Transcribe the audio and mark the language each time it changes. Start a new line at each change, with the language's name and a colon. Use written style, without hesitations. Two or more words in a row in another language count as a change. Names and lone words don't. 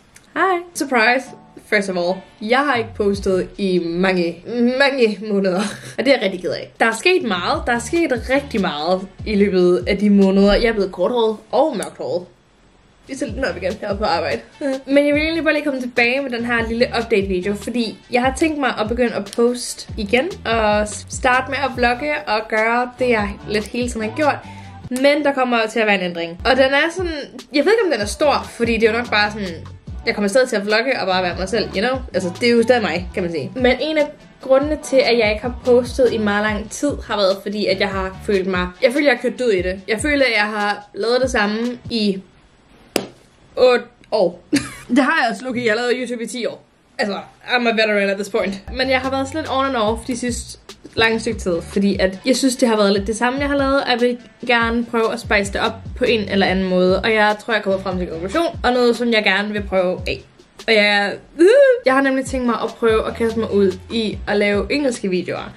Danish: Hej.
English: Surprise. First of all,
Danish: jeg har ikke postet i mange måneder, og det er jeg rigtig ked af. Der er sket meget. Der er sket rigtig meget i løbet af de måneder. Jeg er blevet korthåret og mørkhåret. Vi sætter den op igen her på arbejde. Men jeg vil egentlig bare lige komme tilbage med den her lille update video, fordi jeg har tænkt mig at begynde at poste igen og starte med at vlogge og gøre det, jeg lidt hele tiden har gjort. Men der kommer til at være en ændring. Og den er sådan, jeg ved ikke om den er stor, fordi det er jo nok bare sådan, jeg kommer stadig til at vlogge og bare være mig selv,
English: you know?
Danish: Altså det er jo stadig mig, kan man sige. Men en af grundene til, at jeg ikke har postet i meget lang tid, har været fordi, at jeg har følt mig, jeg føler, jeg har kørt død i det. Jeg føler, at jeg har lavet det samme i 8 år. Det har jeg også, Loki. Jeg har lavet YouTube i 10 år. Altså,
English: I'm a veteran at this point.
Danish: Men jeg har været sådan lidt
English: on and off
Danish: de sidste lange stykke tid, fordi at jeg synes, det har været lidt det samme, jeg har lavet. Jeg vil gerne prøve at spice det op på en eller anden måde, og jeg tror, jeg kommer frem til en konklusion, og noget, som jeg gerne vil prøve af. Og jeg har nemlig tænkt mig at prøve at kaste mig ud i at lave engelske videoer.